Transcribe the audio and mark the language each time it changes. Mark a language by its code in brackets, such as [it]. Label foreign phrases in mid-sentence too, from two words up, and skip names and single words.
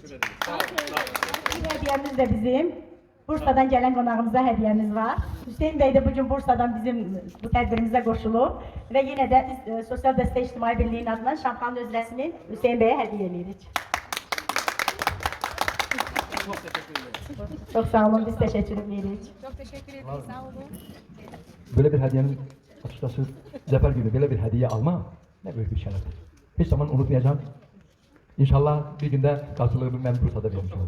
[az] Bir hədiyyəmiz də bizim Bursadan gələn qonağımıza hədiyyəmiz var. Hüseyn bəy də bugün Bursadan bizim bu tədbirimizə qoşulub və yenə də biz Sosial Dəstək İctimai Birliyinin adından Şamxalın öz rəsmini Hüseyn bəyə hədiyyə edirik. [tr] Çok sağ olun, biz teşekkür edirik. Çok teşekkür ederim. Sağ olun. Böyle bir hediyenin açıkçası Zafer gibi böyle bir hediye alma ne büyük bir şereftir. Hiç zaman unutmayacağım. İnşallah bir günde karşılığını ben Bursa'da vermiş olurum.